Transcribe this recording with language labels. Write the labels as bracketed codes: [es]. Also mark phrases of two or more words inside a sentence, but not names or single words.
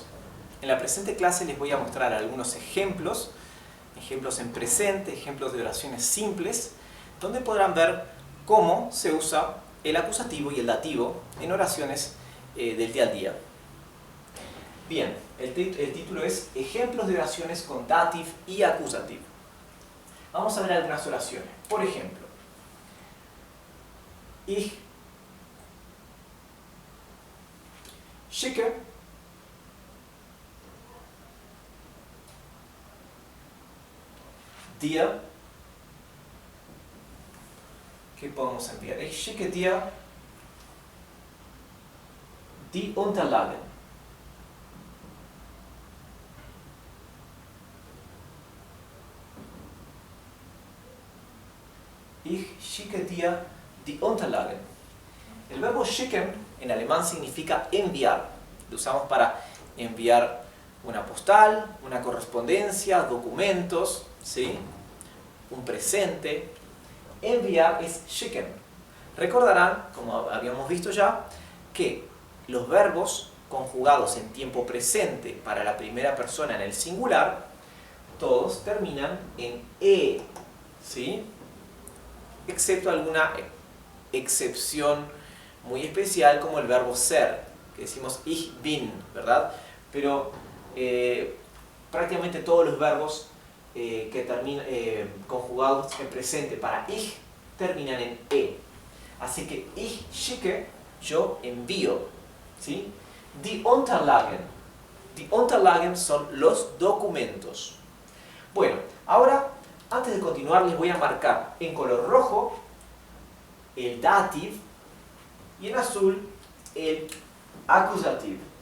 [es] En la presente clase les voy a mostrar algunos ejemplos en presente, ejemplos de oraciones simples, donde podrán ver cómo se usa el acusativo y el dativo en oraciones del día a día. Bien, el título es Ejemplos de oraciones con dative y acusativo. Vamos a ver algunas oraciones. Por ejemplo, [de] Ich schicke dir, [es] ¿qué podemos enviar? [de] Ich schicke dir die Unterlagen. Ich schicke dir die Unterlagen. [es] El verbo schicken en alemán significa enviar. Lo usamos para enviar una postal, una correspondencia, documentos, ¿sí? Un presente. Enviar es schicken. Recordarán, como habíamos visto ya, que los verbos conjugados en tiempo presente para la primera persona en el singular, todos terminan en e, ¿sí? Excepto alguna excepción muy especial como el verbo ser, que decimos [de] ich bin, [es] ¿verdad? Pero prácticamente todos los verbos que terminan conjugados en presente para ich terminan en e. Así que [de] ich schicke, [es] yo envío, ¿sí? [de] Die Unterlagen. Die Unterlagen [es] son los documentos. Bueno, ahora antes de continuar les voy a marcar en color rojo el dative y en azul el accusative.